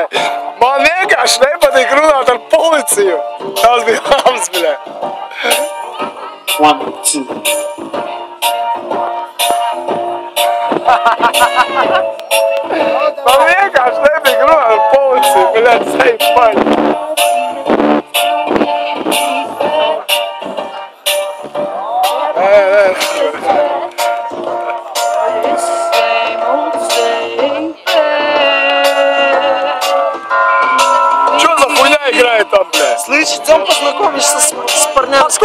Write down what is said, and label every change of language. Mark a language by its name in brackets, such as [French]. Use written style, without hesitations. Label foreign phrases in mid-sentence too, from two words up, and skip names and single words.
[Latvian] Man vienkārši nepatīk runāt ar policiju. Tas bija labs, bļē. 1, 2. Man vienkārši nepatīk runāt ar policiju, bļē. Seju paļ. [Russian] Там, бля. Слышь, идем познакомишься с парнями, с